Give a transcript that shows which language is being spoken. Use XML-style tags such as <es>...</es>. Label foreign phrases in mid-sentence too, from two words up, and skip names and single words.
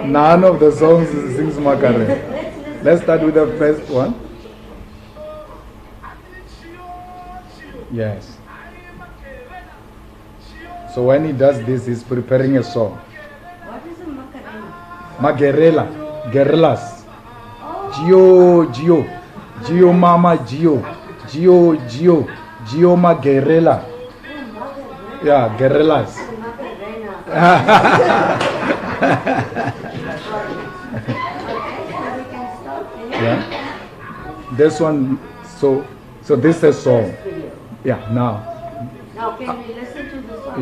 <en>None of the songs sings Macarena. Let's start with the first one. Yes. So when he does this, he's preparing a song. What is a Macarena? Magerela, guerrillas. Gio, Gio, Gio Mama, Gio, Gio, Gio, Gio Magerela. Yeah, guerrillas. Macarena. Yeah. This one, so this is a song. Video. Yeah, now. Now can we listen to the song?</en>